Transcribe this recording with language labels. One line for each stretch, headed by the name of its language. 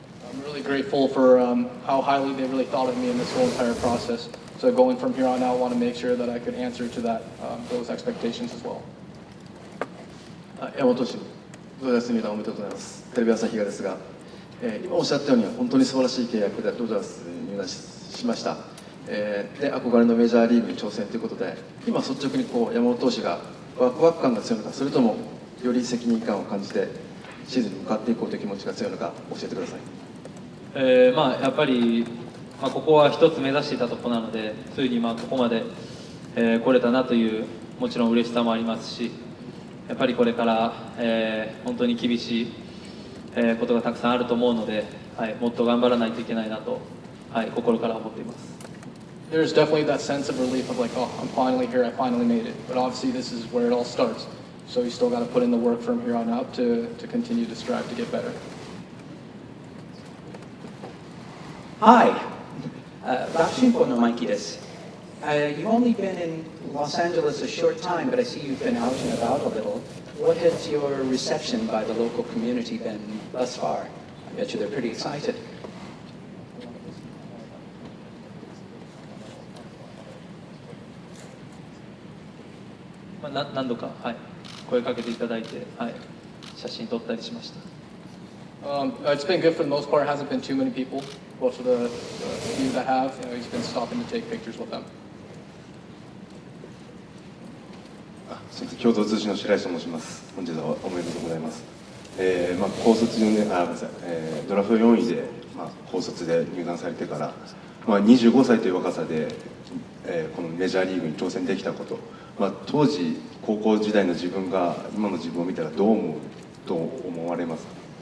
English: I'm really grateful for how highly they really thought of me in this whole entire process. So going from here on out, I want to make sure that I could answer to that those expectations as well.
Japanese: 山本投手、ドジャース入団おめでとうございます。テレビ朝日がですが、今おっしゃったように本当に素晴らしい契約でドジャースに入団しました。で憧れのメジャーリーグに挑戦ということで、今率直に山本投手がワクワク感が強いのか、それともより責任感を感じてシーズンに向かっていこうという気持ちが強いのか教えてください。やっぱり、ここは一つ目指していたところなので、ついにここまで、来れたなというもちろん嬉しさもありますし、やっぱりこれから、本当に厳しい、ことがたくさんあると思うので、もっと頑張らないといけないなと、心から思っています。
English: There's definitely that sense of relief of like, oh, I'm finally here, I finally made it. But obviously this is where it all starts. So you still got to put in the work from here on out to continue to strive to get better.
Japanese: Hi, Bakshimpo no Mikey desu.
English: You've only been in Los Angeles a short time, but I see you've been out and about a little. What has your reception by the local community been thus far? I bet you they're pretty excited.
Japanese: 何度か、声かけていただいて、写真撮ったりしました。
English: It's been good for the most part. It hasn't been too many people. But for the few that have, he's been stopping to take pictures with them.
Japanese: 共同通信の白石と申します。本日はおめでとうございます。高卒10年、ごめんなさい、ドラフト4位で、高卒で入団されてから、25歳という若さで、このメジャーリーグに挑戦できたこと、当時高校時代の自分が今の自分を見たらどう思われますか。